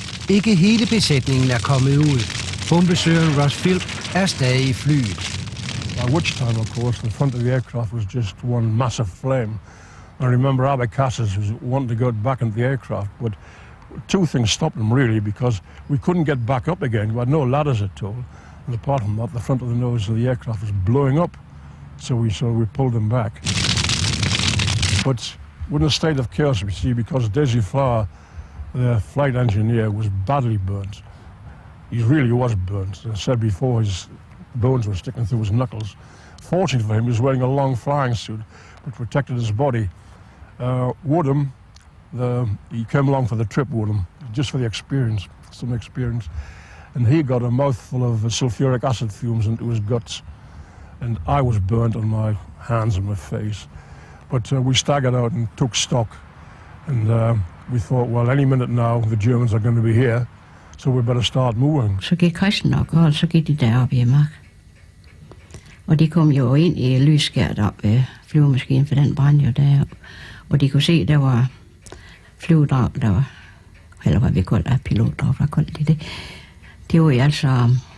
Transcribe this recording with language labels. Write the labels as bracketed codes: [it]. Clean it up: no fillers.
[da] Ikke hele besætningen er kommet ud. Bombesøgeren Ross Philp er stadig i flyet. [en] By which time, of course, the front of the aircraft was just one massive flame. I remember Albert Cassis was wanting to go back into the aircraft, but two things stopped him, really, because we couldn't get back up again. We had no ladders at all. And apart from that, the front of the nose of the aircraft was blowing up. So we pulled them back. But we're in a state of chaos, we see, because Desi Flower, the flight engineer, was badly burnt. He really was burnt. As I said before, his bones were sticking through his knuckles. Fortunately for him, he was wearing a long flying suit which protected his body. Woodham, he came along for the trip, Woodham, just for the experience, some experience. And he got a mouthful of sulfuric acid fumes into his guts. And I was burnt on my hands and my face. But we staggered out and took stock. And we thought, well, any minute now, the Germans are going to be here, so we better start moving. [da] Så gik Christen og Karl, så gik de derop i mark. Og de kom jo ind i lysskært op ved flyvemaskinen, for den brændte jo derop. Og de kunne se, der var flyvedrag, der var, eller hvad vi kalder pilotdrag, hvad kalder de det? Det var jo altså...